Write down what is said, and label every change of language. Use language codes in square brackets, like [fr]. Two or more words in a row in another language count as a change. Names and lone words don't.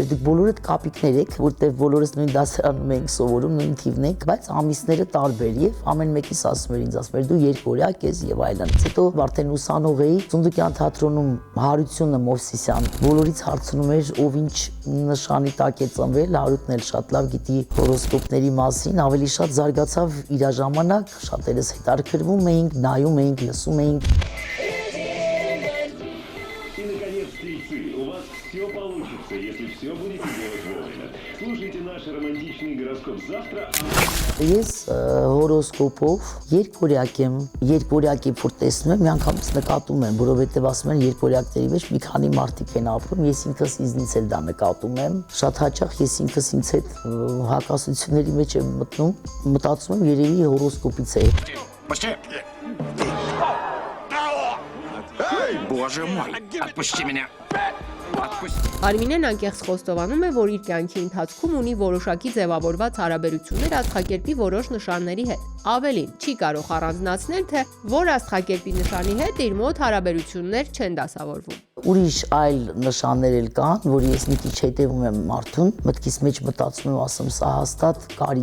[hy] էր դուք բոլորդ կապիկներ եք, որտեղ բոլորս նույն դասարանում ենք սովորում, նույն թիվն ենք, բայց ամիսները տարբեր եւ ամեն մեկիս ասում էր ինձ, ասում էր դու երկօրյակ ես եւ այլն։ Հետո արդեն ուսանող էի Ծունդուկյան թատրոնում Հարությունը Մովսիսյան բոլորից հարցնում էր ով ինչ նշանի տակ է ծնվել, Հարութն էլ շատ լավ գիտի հորոսկոպների մասին, ավելի շատ զարգացավ իր ժամանակ, շատերս հետաքրքրվում էինք, նայում էինք, լսում էինք։ [ru] И, наконец, стрельцы, у вас все получится, если все будете делать вовремя. Слушайте наш романтичный гороскоп завтра. [hy] Ես հորոսկոպով երկօրյակ եմ, որ տեսնում եմ, միանգամից նկատում եմ, որովհետև ասում են երկօրյակների մեջ մի քանի մարդիկ են ապրում, ես ինքս ինձնից էլ դա նկատում եմ։ Շատ հաճախ ես ինքս ինձ հետ հակասությունների մեջ եմ մտնում, մտածում եմ երևի հորոսկոպից է։ [ru] Эй, боже мой, отпусти меня. [hy] Արմինեն անկեղծ խոստովանում է, որ իր կյանքի ընթացքում ունի որոշակի ձևավորված հարաբերություններ աստղակերպի որոշ նշանների հետ։ Ավելին, չի կարող առանձնացնել, թե որ աստղակերպի նշանի հետ իր մոտ հարաբերություններ չեն դասավորվում։ Ուրիշ այլ նշաններ էլ կան, որ ես մի քիչ հետևում եմ մարդուն, մտքիս մեջ մտածում եմ, ասում սա հաստատ կարիճ